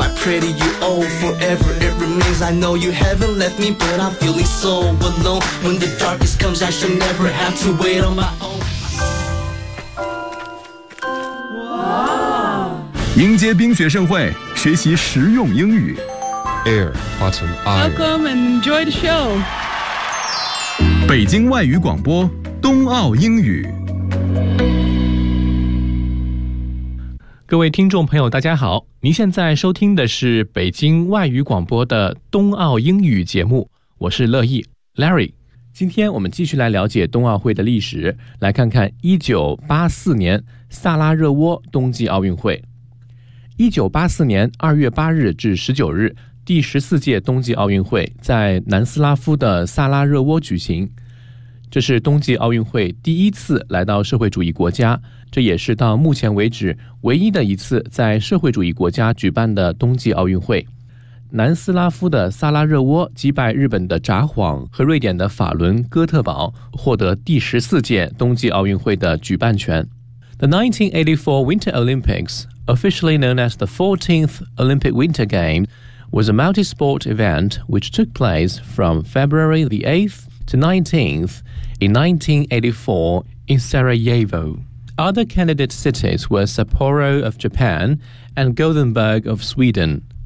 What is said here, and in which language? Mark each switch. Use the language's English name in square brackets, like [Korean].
[English] I pray to you, oh, forever it remains. I know you haven't left me, but I'm feeling so alone. When the darkness comes, I shall never have to wait on my own. [Chinese] 迎接冰雪盛会，学习实用英语。 [English] Air, Autumn, Iron. Welcome and enjoy the show. [Chinese] 北京外语广播，冬奥英语。各位听众朋友，大家好，您现在收听的是北京外语广播的冬奥英语节目，我是乐意 Larry。今天我们继续来了解冬奥会的历史，来看看1984年萨拉热窝冬季奥运会。 1984年2月8日至19日，第14届冬季奥运会在南斯拉夫的萨拉热窝举行。这是冬季奥运会第一次来到社会主义国家，这也是到目前为止唯一的一次在社会主义国家举办的冬季奥运会。南斯拉夫的萨拉热窝击败日本的札幌和瑞典的法伦哥特堡，获得第14届冬季奥运会的举办权。 [English] The 1984 Winter Olympics, officially known as the 14th Olympic Winter Games, was a multi-sport event which took place from February the 8th to 19th in 1984 in Sarajevo. Other candidate cities were Sapporo of Japan and Gothenburg of Sweden.